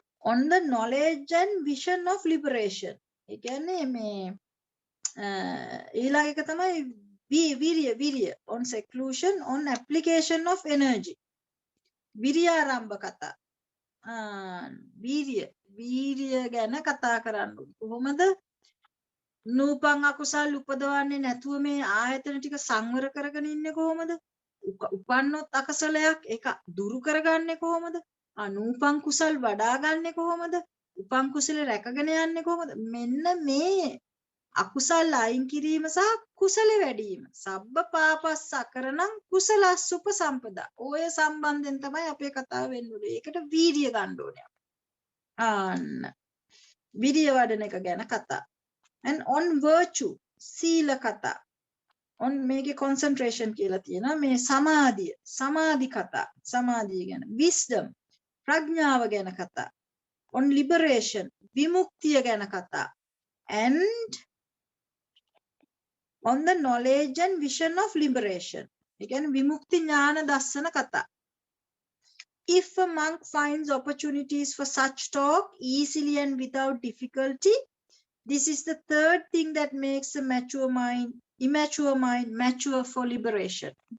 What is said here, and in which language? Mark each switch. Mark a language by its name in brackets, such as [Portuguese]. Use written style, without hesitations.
[English] on the knowledge and vision of liberation. [Sinhala] ඒ කියන්නේ මේ ඊළඟ එක තමයි විරිය [English] on seclusion, on application of energy. [Sinhala] විරියාරම්භ කතා. වීරිය ගැන කතා කරන්න. කොහොමද නූපන් අකුසල් උපදවන්නේ නැතුව මේ ආයතන ටික සංවර කරගෙන ඉන්නේ කොහොමද? උපන්නොත් අකුසලයක් ඒක දුරු කරගන්නේ කොහොමද? නූපන් කුසල් වඩා ගන්නෙ කොහොමද? උපන් කුසල රැකගෙන යන්නේ කොහොමද? මෙන්න මේ අකුසල් අයින් කිරීම සහ කුසල වැඩි වීම. [Pali] සබ්බ පාපස්සකරණං කුසලස්ස උපසම්පදා. [Sinhala] ඔය සම්බන්ධයෙන් තමයි අපේ කතාව වෙන්නේ. ඒකට වීර්ය ගන්න ඕනේ. විරිය වඩන එක ගැන කතා. [English] and on virtue, [Sinhala] සීල කතා. on මේකේ concentration කියලා තියෙනවා. මේ සමාධි කතා. සමාධිය ගැන. wisdom, ප්‍රඥාව ගැන කතා. [English] on liberation, [Sinhala] විමුක්තිය ගැන කතා. [English] and on the knowledge and vision of liberation. [Sinhala] ඒ කියන්නේ විමුක්ති ඥාන දර්ශන කතා. [English] If a monk finds opportunities for such talk easily and without difficulty, this is the third thing that makes a immature mind mature for liberation.